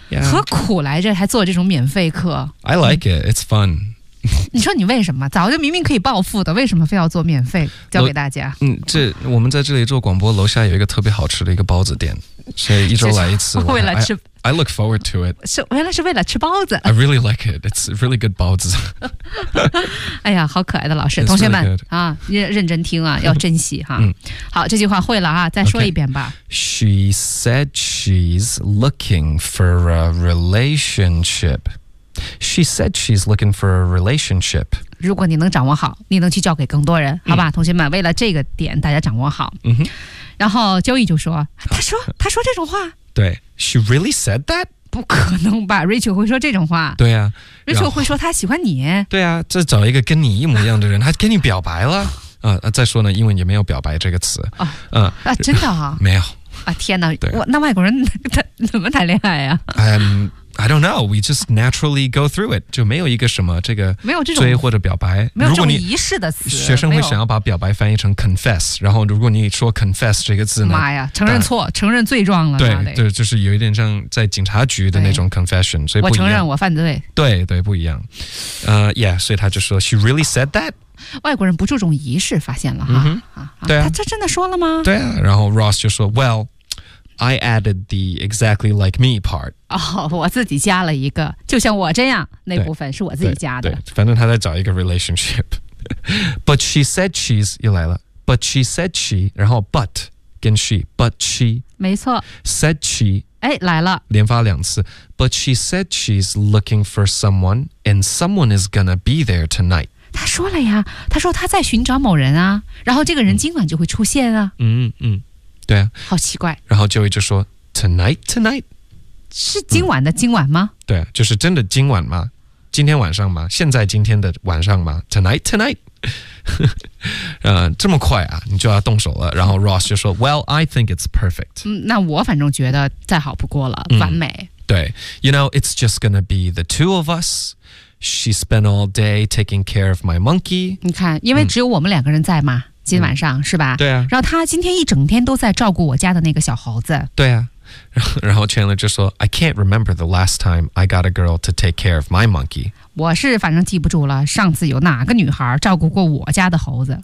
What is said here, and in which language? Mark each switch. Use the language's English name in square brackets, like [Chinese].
[Chinese] yeah. 何苦来着还做这种免费课。 [English] I like it, it's fun。 [Chinese] 你说你为什么早就明明可以暴富的，为什么非要做免费教给大家？这我们在这里做广播，楼下有一个特别好吃的一个包子店，所以一周来一次。为了吃 [English] I look forward to it。 [Chinese] 原来是为了吃包子。 [English] I really like it, it's really good 包子。 [Chinese] 哎呀，好可爱的老师。同学们、 [English] really、 [Chinese] 认真听啊，要珍惜哈。好，这句话会了啊，再说一遍吧、 [English] okay. She said she's looking for a relationship. She said she's looking for a relationship. [Chinese] 如果你能掌握好，你能去教给更多人，好吧、同学们，为了这个点大家掌握好。然后Joey就说，他说这种话。 [English] 对， She really said that? [Chinese] 不可能吧， Rachel 会说这种话。对啊， Rachel 会说他喜欢你。对啊，这找一个跟你一模一样的人，他跟你表白了。再说呢，英文也没有表白这个词。真的啊？没有啊。天哪，那外国人他怎么谈恋爱啊？ [English] I don't know, we just naturally go through it. [Chinese] 就没有一个什么这个追或者表白。没有这种仪式的词。学生会想要把表白翻译成 confess, 然后如果你说 confess 这个字呢。妈呀，承认错，承认罪状了。对对，就是有一点像在警察局的那种 confession, 所以不一样。我承认我犯罪。对对，不一样。Yeah, 所以他就说 she really said that? 外国人不注重仪式，发现了哈。对啊。他真的说了吗？ [English] 对啊，然后 Ross 就说 well,I added the exactly like me part. [Chinese] 哦，我自己加了一个，就像我这样，那部分是我自己加的。对，对，反正他在找一个 relationship. But she said she's, 又来了。 [English] But she said she, 然后 but 跟 she, but she. [Chinese] 没错。 [English] Said she. [Chinese] 哎，来了。连发两次。 [English] But she said she's looking for someone, and someone is gonna be there tonight. [Chinese] 他说了呀，他说他在寻找某人啊，然后这个人今晚就会出现啊。对啊，好奇怪。然后Joey就说 Tonight, tonight 是今晚的今晚吗？对啊，就是真的今晚吗？今天晚上吗？现在今天的晚上吗？ Tonight, tonight 、这么快啊，你就要动手了。然后 Ross 就说 Well, I think it's perfect、那我反正觉得再好不过了、完美。 [English] 对， You know, it's just gonna be the two of us. She spent all day taking care of my monkey. [Chinese] 你看，因为只有我们两个人在嘛、今晚上、嗯、是吧？对啊。然后他今天一整天都在照顾我家的那个小猴子。 [English] 对啊。然后 Chandler 就说 I can't remember the last time I got a girl to take care of my monkey. [Chinese] 我是反正记不住了上次有哪个女孩照顾过我家的猴子。